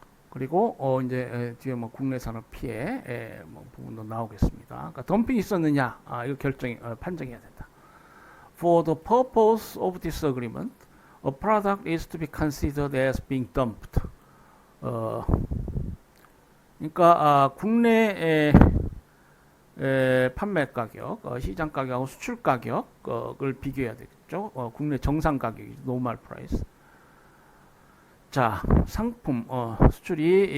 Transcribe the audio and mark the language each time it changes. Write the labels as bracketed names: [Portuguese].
[Korean] 그리고 이제 뒤에 뭐 국내 산업 피해 뭐 부분도 나오겠습니다. 그러니까 덤핑이 있었느냐, 이거 판정해야 된다. [English] For the purpose of this agreement, a product is to be considered as being dumped. [Korean] 그러니까 국내 판매 가격, 시장 가격하고 수출 가격을 비교해야 되겠죠. 국내 정상 가격이 normal price. 자, 상품 수출이